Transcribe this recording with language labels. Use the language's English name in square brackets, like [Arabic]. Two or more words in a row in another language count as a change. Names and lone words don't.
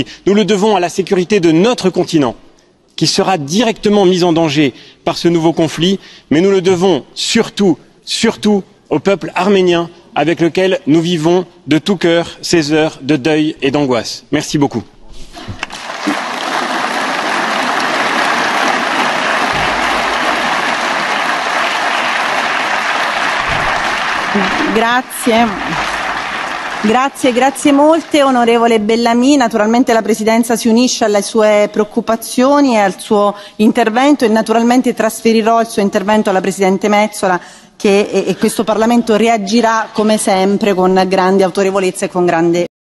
[French] Nous le devons à la sécurité de notre continent, qui sera directement mise en danger par ce nouveau conflit, mais nous le devons surtout au peuple arménien avec lequel nous vivons de tout cœur ces heures de deuil et d'angoisse. Merci beaucoup. [Italian] Grazie molte onorevole Bellamy. Naturalmente la Presidenza si unisce alle sue preoccupazioni e al suo intervento e naturalmente trasferirò il suo intervento alla Presidente Metsola e questo Parlamento reagirà come sempre con grande autorevolezza e con grande